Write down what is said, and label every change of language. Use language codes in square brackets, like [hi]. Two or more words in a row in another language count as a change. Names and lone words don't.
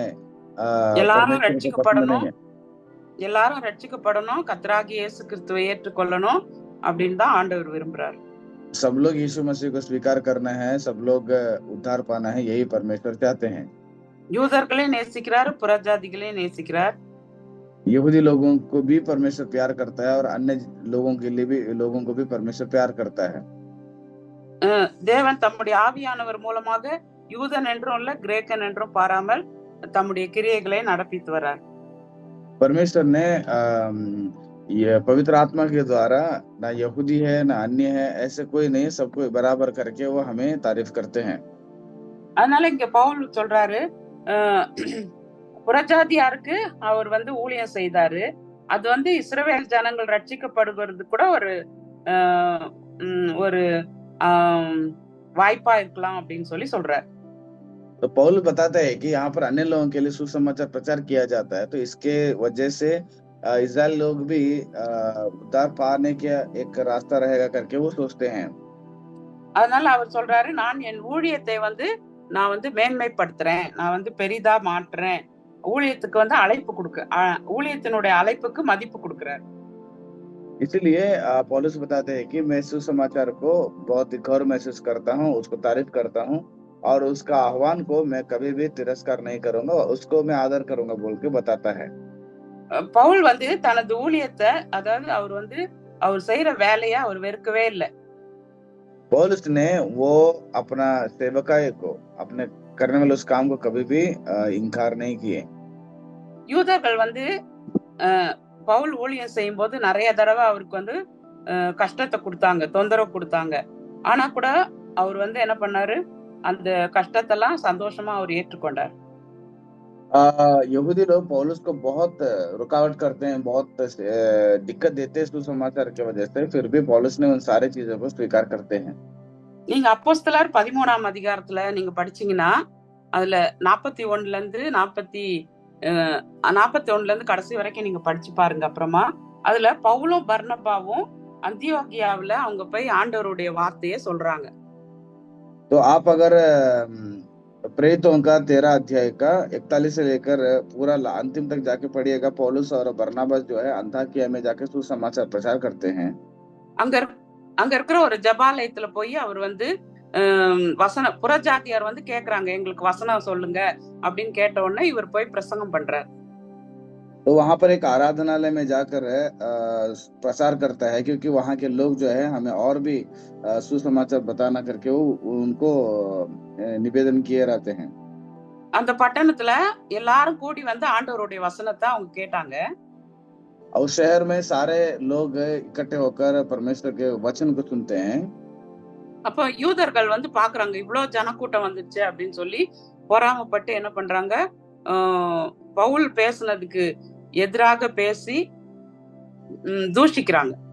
[ta] எல்லாரும் ரட்சிக்கப்படணும், கர்த்தராகிய இயேசு கிறிஸ்துவை ஏற்றுக்கொள்ளணும் அப்படின்னு தான் ஆண்டவர் விரும்புறாரு. [hi] सब लोग यीशु मसीह को स्वीकार करना है, सब लोग उद्धार पाना है, यही परमेश्वर चाहते हैं. [ta] யூதர்களை நேசிக்கிறார், புறஜாதிகளை நேசிக்கிறார். [hi] यहूदी लोगों को भी परमेश्वर प्यार करता है और अन्य लोगों को भी परमेश्वर प्यार करता है. [ta] தேவன் தம்முடைய ஆவியானவர் மூலமாக யூதன் என்றும் இல்ல கிரேக்கன் என்றும் பாராமல் தம்முடைய கிரியைகளை நடப்பித்து வரார். [hi] परमेश्वर ने ये पवित्र आत्मा के द्वारा ना यहूदी है ना अन्य है, ऐसे कोई नहीं, सबको बराबर करके वो हमें तारीफ करते हैं. [ta] அதனால இங்க பவுல் சொல்றாரு, புறஜாதியாருக்கு அவர் வந்து ஊழியம் செய்தாரு. அது வந்து இஸ்ரவேல் ஜனங்கள் ரட்சிக்கப்படுகிறது கூட ஒரு வாய்ப்பா இருக்கலாம் அப்படின்னு சொல்றாரு. [hi] तो पौल बताता है कि यहाँ पर अन्य लोगों के लिए सुसमाचार प्रचार किया जाता है, तो इसके वजह से इस्राएल लोग भी उद्धार पाने के एक रास्ता रहेगा करके वो सोचते हैं. [ta] அதனால அவர் சொல்றாரு, நான் என் ஊழியத்தை நான் மேன்மைப்படுத்துறேன், நான் பெரிதா மாற்றுறேன். ஊழியத்துக்கு ஊழியத்தினுடைய அழைப்புக்கு மதிப்பு கொடுக்கிறார். [hi] इसलिए पौलुस बताते हैं कि मैं सुसमाचार को बहुत गौर महसूस करता हूँ, उसको तारीफ करता हूँ और उसका आह्वान को मैं कभी भी तिरस्कार नहीं करूंगा, उसको मैं आदर करूंगा बोल के बताता है. [ta] பவுல் தனது ஊழியத்தை, அதாவது அவர் செய்யற வேலையை அவர் வெறுக்கவே இல்லை. [hi] पौलुस ने वो अपना सेवकाई को, अपने करने वाले उस काम को कभी भी इनकार नहीं किए. [ta] யூதர்கள் பவுல் ஊழியம் செய்யும் போது நிறைய தடவை அவருக்கு கஷ்டத்தை கொடுத்தாங்க, தொந்தரவு கொடுத்தாங்க. ஆனா கூட அவர் என்ன பண்ணாரு, அந்த கஷ்டத்தெல்லாம் சந்தோஷமா அவர் ஏற்றுக்கொண்டார். [hi] यहूदी लोग पौलुस को बहुत रुकावट करते हैं, बहुत दिक्कत देते हैं सुसमाचार की वजह से, फिर भी पौलुस ने उन सारी चीजों को स्वीकार करते हैं. [ta] நீங்க அப்போஸ்தலர் 13ஆம் அதிகாரத்துல நீங்க படிச்சீங்கன்னா, அதுல 41 கடைசி வரைக்கும் நீங்க படிச்சு பாருங்க. அப்புறமா அதுல பவுலும் பர்னபாவும் அந்தியோகியாவுல அவங்க போய் ஆண்டவருடைய வார்த்தையை சொல்றாங்க. [hi] तो आप अगर प्रेरितों का 13 अध्याय का 41 से लेकर पूरा अंतिम तक जाके पढ़िएगा। पौलुस और बरनाबास जो है अंताकिया में जाके सुसमाचार प्रचार करते हैं। [ta] அங்க அங்க இருக்கிற ஒரு ஜபாலயத்துல போய் அவர் வந்து வசன புறஜாதியார் வந்து கேக்குறாங்க, எங்களுக்கு வசனம் சொல்லுங்க அப்படின்னு கேட்ட உடனே இவர் போய் பிரசங்கம் பண்றார். [hi] तो वहां पर एक आराधनालय में जाकर प्रचार करता है, क्योंकि वहां के लोग जो है हमें और भी सुसमाचार बताना करके वो उनको निवेदन किए रहते हैं। [ta] அந்த பட்டணத்துல எல்லாரும் கூடி வந்து ஆண்டவருடைய வசனத்தை அவங்க கேட்டாங்க. [hi] और शहर में सारे लोग इकट्ठे होकर परमेश्वर के वचन को सुनते हैं। [ta] அப்போ யூதர்கள் வந்து பாக்குறாங்க, இவ்வளவு ஜனக்கூட்டம் வந்துச்சு அப்படின்னு சொல்லி பொறாமப்பட்டு என்ன பண்றாங்க, பவுல் பேசுனதுக்கு எதிராக பேசி दूषिக்கிறாங்க।